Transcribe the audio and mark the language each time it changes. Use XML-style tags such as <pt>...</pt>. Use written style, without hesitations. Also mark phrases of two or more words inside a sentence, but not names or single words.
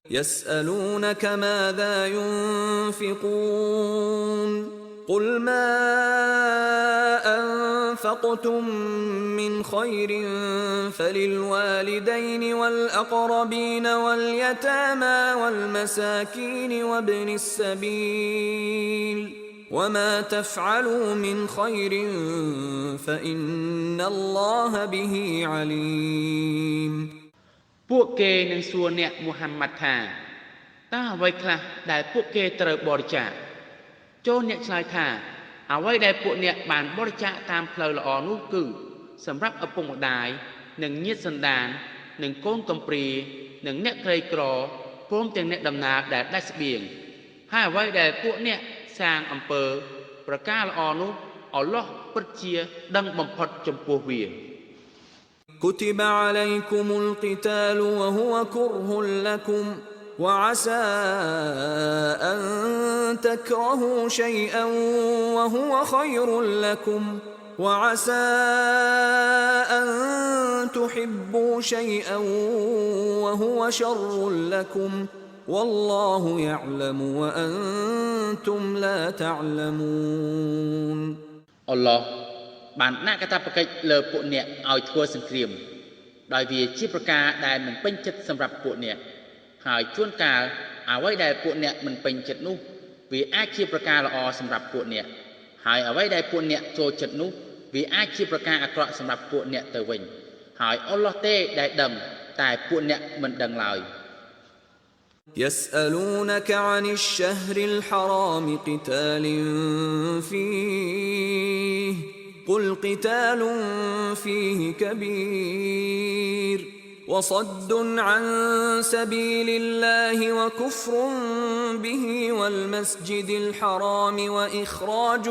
<ar>يسألونك ماذا ينفقون قل ما أنفقتم من خير فللوالدين والأقربين واليتامى والمساكين وابن السبيل وما تفعلوا من خير فإن الله به عليم</ar> <km>ពួកគេនឹងសួរអ្នកមូហាម៉ាត់ថាតើអ្វីខ្លះដែលពួកគេត្រូវបរិច្ចាគចូលអ្នកឆ្លើយថាអ្វីដែលពួកអ្នកបានបរិច្ចាគតាមផ្លូវល្អនោះគឺសម្រាប់ឪពុកម្ដាយនិងញាតិសន្តាននិងកូនកំព្រានិងអ្នកក្រីក្រព្រមទាំងអ្នកដំណើរដែលដាច់ស្បៀងហើយអ្វីដែលពួកអ្នកសាងអំពើប្រការល្អនោះអល់ឡោះពិតជាដឹងបំផុតចំពោះវា</km> <ar>كتب عليكم القتال وهو كره لكم وعسى أن تكرهوا شيئا وهو خير لكم وعسى أن تحبوا شيئا وهو شر لكم والله يعلم وأنتم لا تعلمون</ar> <km>الله បានដាក់កាតព្វកិច្ចលើពួកអ្នកឲ្យធ្វើសង្គ្រាមដោយវាជាប្រការដែលមិនពេញចិត្តសម្រាប់ពួកអ្នកហើយជួនកាលអ្វីដែលពួកអ្នកមិនពេញចិត្តនោះវាអាចជាប្រការល្អសម្រាប់ពួកអ្នកហើយអ្វីដែលពួកអ្នកចូលចិត្តនោះវាអាចជាប្រការអាក្រក់សម្រាប់ពួកអ្នកទៅវិញហើយអល់ឡោះទេដែលដឹងតែពួកអ្នកមិនដឹងឡើយ</km> <ar>يسألونك عن الشهر الحرام قتال فيه قل قتال فيه كبير وصد عن سبيل الله وكفر به والمسجد الحرام وإخراج</ar>